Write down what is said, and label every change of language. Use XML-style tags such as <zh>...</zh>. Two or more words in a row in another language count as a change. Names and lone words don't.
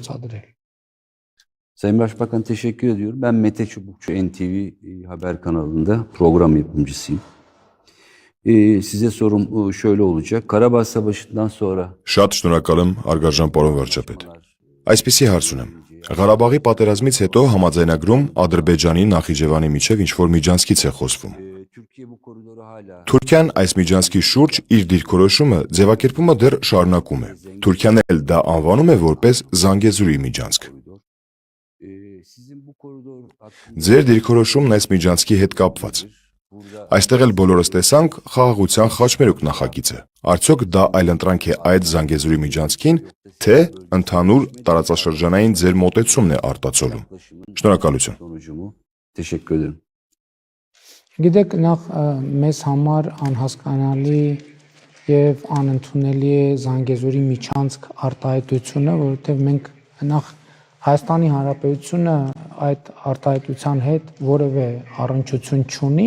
<hy>գործադրել։</hy> <tr>Sayın Başbakan teşekkür ediyorum. Ben Mete Çubukçu NTV Haber kanalında program yapımcısıyım. Size sorum şöyle olacak. Karabağ Savaşı'ndan sonra</tr> <hy>Շատ շնորհակալ եմ արգարժան պարոն վարչապետ։ Այսպիսի հարց ունեմ։ Ղարաբաղի պատերազմից հետո համաձայնագրում Ադրբեջանի Նախիջևանի միջև ինչ-որ միջանցքից է խոսվում։</hy> <tr>Türkiye bu koridoru hala</tr> <hy>Թուրքիան այս միջանցքի շուրջ իր դիրքորոշումը ձևակերպումը դեռ շարունակում է։ Թուրքիան էլ դա անվանում է որպես Զանգեզուրի միջանցք։</hy> <tr>koridor. Sizin bu koridor hakkında</tr> <hy>Ձեր դիրքորոշումն այս միջանցքի հետ կապված։</hy> <tr>burada</tr> <hy>Այստեղ էլ բոլորս տեսանք խաղաղության խաչմերուկ նախագիծը։ Արդյոք դա այլընտրանք է այդ Զանգեզուրի միջանցքին, թե ընդհանուր տարածաշրջանային ձեր մոտեցումն է արտացոլում։ Շնորհակալություն։</hy> <tr>sonucu mu? Teşekkür ederim.</tr> <hy>Գիտեք, նախ մեզ համար անհասկանալի եւ անընդունելի է Զանգեզուրի միջանցք արտահայտությունը, որովհետեւ մենք նախ Հայաստանի Հանրապետությունը այդ արտահայտության հետ որևէ առնչություն չունի</hy>